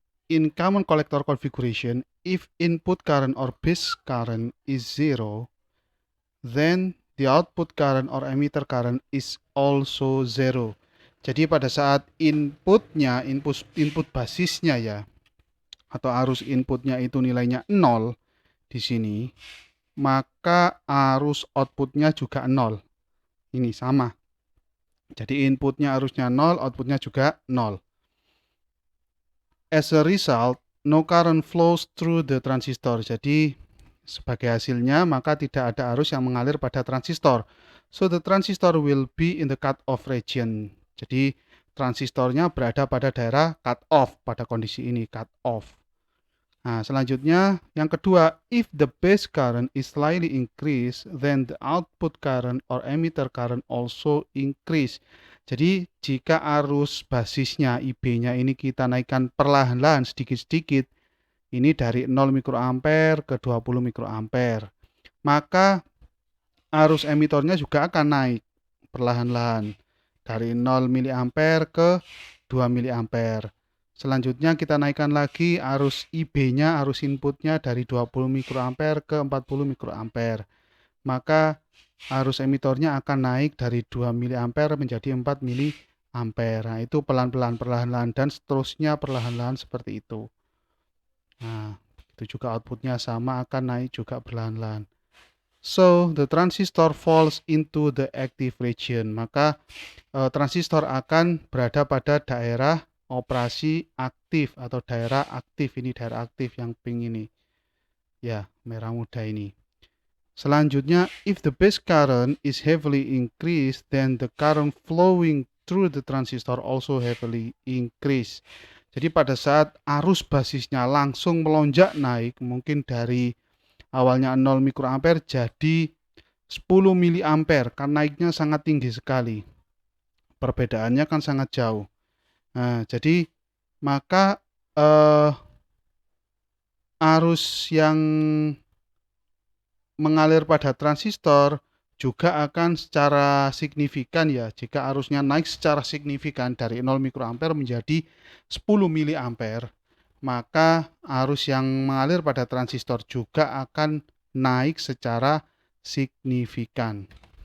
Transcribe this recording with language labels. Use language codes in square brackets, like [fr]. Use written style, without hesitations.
[en] In common collector configuration, if input current or base current is 0, then the output current or emitter current is also 0. [id] Jadi pada saat inputnya, input basisnya ya, atau arus inputnya itu nilainya 0 di sini, maka arus outputnya juga 0. Ini sama. Jadi inputnya arusnya 0, outputnya juga 0. [en] As a result, no current flows through the transistor. [id] Jadi sebagai hasilnya maka tidak ada arus yang mengalir pada transistor. [en] So the transistor will be in the cut-off region. [id] Jadi transistornya berada pada daerah cut-off pada kondisi ini, cut-off. Nah, selanjutnya yang kedua, [en] if the base current is slightly increase, then the output current or emitter current also increase. [id] Jadi jika arus basisnya IB-nya ini kita naikkan perlahan-lahan sedikit-sedikit, ini dari 0 mikroampere ke 20 mikroampere, maka arus emitornya juga akan naik perlahan-lahan dari 0 miliampere ke 2 miliampere. Selanjutnya kita naikkan lagi arus IB-nya, arus inputnya dari 20 mikroampere ke 40 mikroampere. Maka arus emitornya akan naik dari 2 miliampere menjadi 4 miliampere. Nah, itu pelan-pelan, perlahan-lahan, dan seterusnya perlahan-lahan seperti itu. Nah, itu juga outputnya sama, akan naik juga perlahan-lahan. [en] So, the transistor falls into the active region. [id] Maka transistor akan berada pada daerah operasi aktif atau daerah aktif. Ini daerah aktif yang pink ini. Ya, merah muda ini. Selanjutnya, [en] if the base current is heavily increased, then the current flowing through the transistor also heavily increase. [id] Jadi pada saat arus basisnya langsung melonjak naik, mungkin dari awalnya 0 mikroampere jadi 10 miliampere, kan naiknya sangat tinggi sekali. Perbedaannya kan sangat jauh. Nah, jadi maka arus yang mengalir pada transistor juga akan secara signifikan ya, jika arusnya naik secara signifikan dari 0 mikroampere menjadi 10 miliampere, maka arus yang mengalir pada transistor juga akan naik secara signifikan.